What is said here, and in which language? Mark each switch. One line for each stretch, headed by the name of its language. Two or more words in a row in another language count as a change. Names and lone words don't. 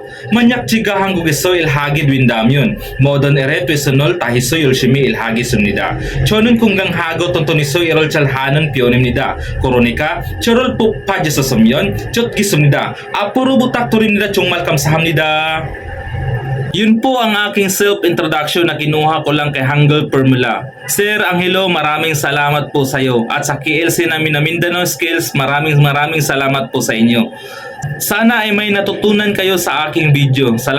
Korean: 만약 제가 한국에서 일하게 된다면 모든 일에 최선을 다해서 열심히 일하겠습니다. 저는 건강하고 튼튼해서 일을 잘하는 편입니다. 그러니까 저를 뽑아주셨으면 좋겠습니다. 앞으로 부탁드립니다. 정말 감사합니다.
Filipino: Yun po ang aking self-introduction na kinuha ko lang kay Hangul Formula. Sir Angelo, maraming salamat po sa iyo. At sa KLC namin na Mindanao Skills, maraming salamat po sa inyo. Sana ay may natutunan kayo sa aking video.